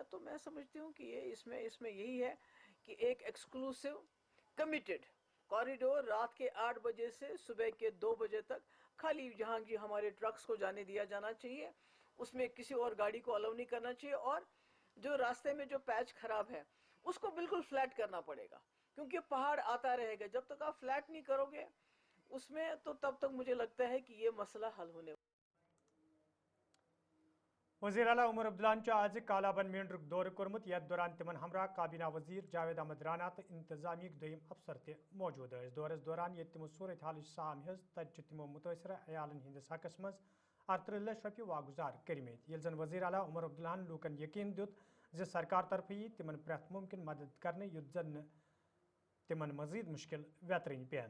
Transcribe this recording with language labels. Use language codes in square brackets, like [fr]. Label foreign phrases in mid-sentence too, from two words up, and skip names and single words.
[hi] तो मैं समझती हूँ कि ये इसमें यही है कि एक [en] exclusive committed corridor [hi] रात के 8 बजे से सुबह के 2 बजे तक खाली जहाँ की हमारे ट्रक्स को जाने दिया जाना चाहिए, उसमें किसी और गाड़ी को अलाउ नहीं करना चाहिए। और जो रास्ते में जो पैच खराब है उसको बिल्कुल फ्लैट करना पड़ेगा, क्योंकि पहाड़ आता रहेगा, जब तक आप फ्लैट नहीं करोगे उसमें तो तब तक मुझे लगता है कि ये मसला हल होने। [ks] वज़ीर आला उमर अब्दुल्लाहन आज कालाबन मींड्रुक दौर कोर्मुत, यथ दौरान तिमन हमरा काबीना वजीर जावेद अहमद राना तो इंतजामी दोयम अफसर ते मौजूद है। दौरस दौरान ये तिमो सूरत हाल साम हज तत तिमो मुतासरा अयालन हंदिस हकस मज 38 लाख रुपये वागुजार करमित, ये जन वज़ीर आला उमर अब्दुल्लाहन लूकन यकीन दुत जे सरकार तरफ यी तिमन प्रथ मुमकिन मदद करने युत जन तिमन मजीद मुश्किल वेतरन पेन।